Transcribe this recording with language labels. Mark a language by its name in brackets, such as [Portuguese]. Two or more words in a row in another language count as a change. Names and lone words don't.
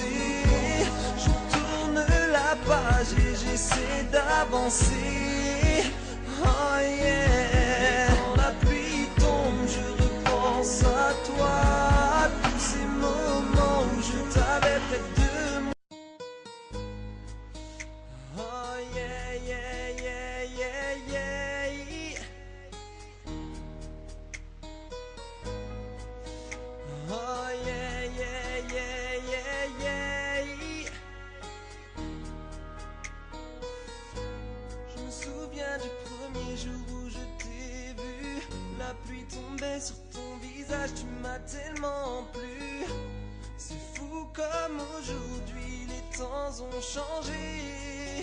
[French] Et je tourne la page et j'essaie d'avancer. [English] Oh yeah. [French] Et quand la pluie tombe, je repense à toi, à tous ces moments où je t'avais près de moi. [English] Oh yeah, yeah, yeah, yeah, yeah. Oh yeah, yeah, yeah, yeah, yeah. [French] Je me souviens du premier jour où je t'ai vu. La pluie tombait sur ton visage, tu m'as tellement plu. C'est fou comme aujourd'hui les temps ont changé.